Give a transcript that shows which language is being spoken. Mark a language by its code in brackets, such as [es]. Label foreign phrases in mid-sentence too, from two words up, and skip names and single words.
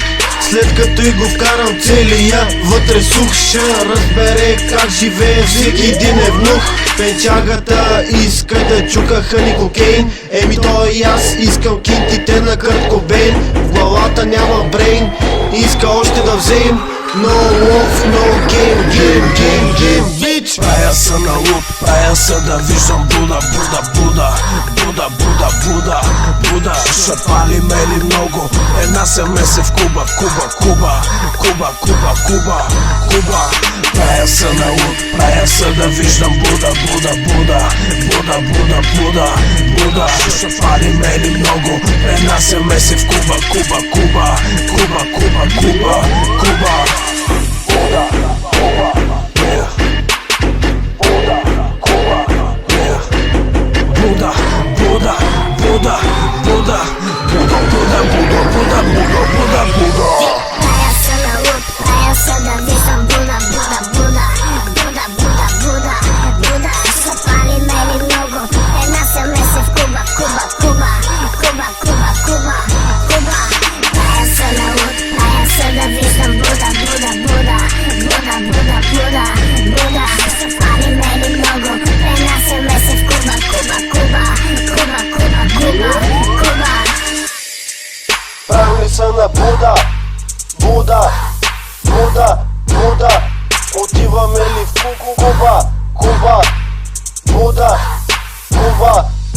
[bg] След като и го вкарам целия вътре сух, ще разбере как живее всеки един евнух. Пенчагата иска да чука [en] honey cocaine. [bg] Еми той и аз искам кинтите на Кърт Кобейн. В главата няма брейн, иска още да взем. [en] No love, no game, game, game, game, bitch. [bg] Правя са на луд, правя са да виждам Буда, Буда, Буда, Буда, Буда, Буда, Буда. Ще палиме ли много? Една се меси в Куба, Куба, Куба, Куба, Куба, Куба, Куба. Правя са на луд, правя са да виждам Буда, Буда, Буда, Буда, Буда, Буда, Буда. Ще палиме ли много? Една се меси в Куба, Куба, Куба, Куба, Куба, Куба, Куба. Buda, Cuba, yeah. Buda, Cuba, yeah. Buda, Buda, Buda, Buda, Buda, Buda, Buda, Buda, Buda, Buda, Buda. Правя са на луд, правя са да виждам Buda, Buda, Buda, Buda, Buda, Buda, Buda. Ще палиме ли много? Една се меси в Куба, Куба, Куба, Куба, Куба, Куба, Куба. Правя са на луд, правя са да виждам Buda, Buda, Buda, Buda, Buda, Buda, Buda. Ще палиме ли много? Една се меси в Куба, Куба, Куба, Куба, Куба, Куба, Куба. Правили са на Буда, Буда, Буда, Буда. Отиваме ли в Куба, Куба, Буда, Куба.